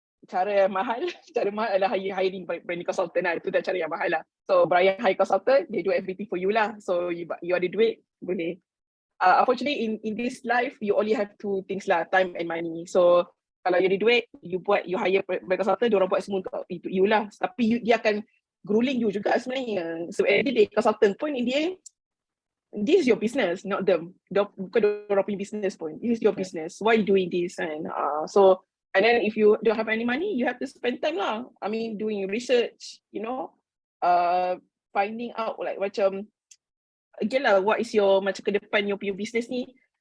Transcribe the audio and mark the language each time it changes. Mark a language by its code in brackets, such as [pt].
[ms] Cara yang mahal adalah hiring branding consultant lah. Itu dah cara yang mahal lah. [en] So Brian hire consultant, they do everything for you lah. [ms] So you ada duit, boleh. [en] Unfortunately in this life you only have two things lah, time and money. [ms] So kalau you ada duit, you hire brand consultant, diorang buat semua untuk you lah. Tapi dia akan grueling you juga sebenarnya. [en] So at the day consultant pun in the end, this is your business, not them. [ms] Bukan diorang punya business pun. [en] This is your business. Why you doing this? And and then if you don't have any money, you have to spend time lah. I mean, doing research, finding out like macam again lah, what is your [ms] macam ke depan your business ni?